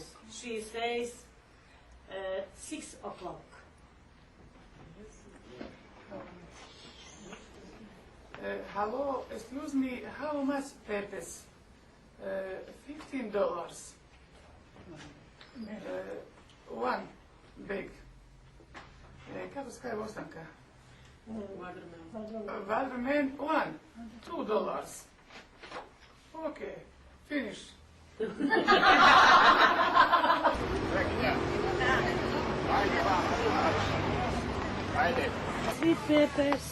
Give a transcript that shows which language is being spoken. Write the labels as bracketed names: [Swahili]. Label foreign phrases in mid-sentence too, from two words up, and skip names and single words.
[English] She says 6 o'clock. Hello, excuse me, how much peppers? $15. One big. [Slovenian] Kako se kaže bosanka? [English] Watermelon, one. $2. Okay, finish. Sweet peppers.